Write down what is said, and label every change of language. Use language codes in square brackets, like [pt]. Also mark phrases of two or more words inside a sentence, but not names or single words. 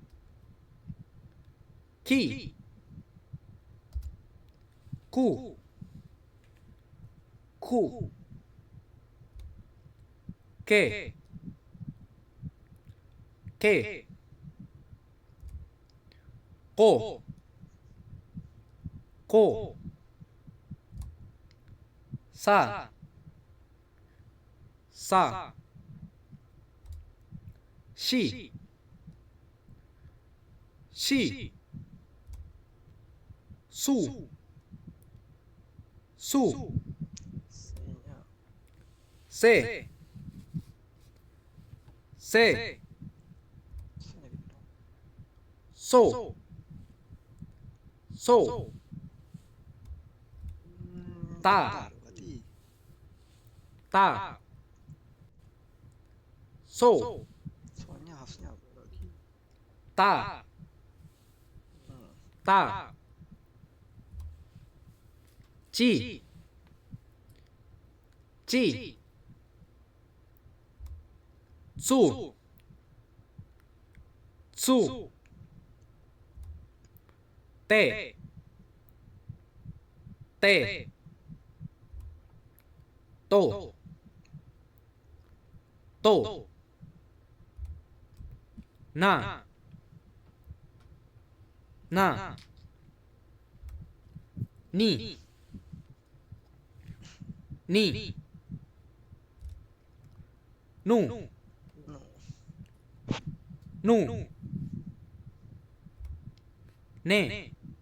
[ja] Ku. Ke. Ko. Sa. Si. Su. [id] C-nya [ja] Se. [id] C-nya gitu dong. [ja] So. Ta. [id] Bentar, berarti [ja] Ta. So. [id] soalnya harusnya berarti [ja] Ta. Ci. Su. Te. To. Na. Ni. Nu. Ne.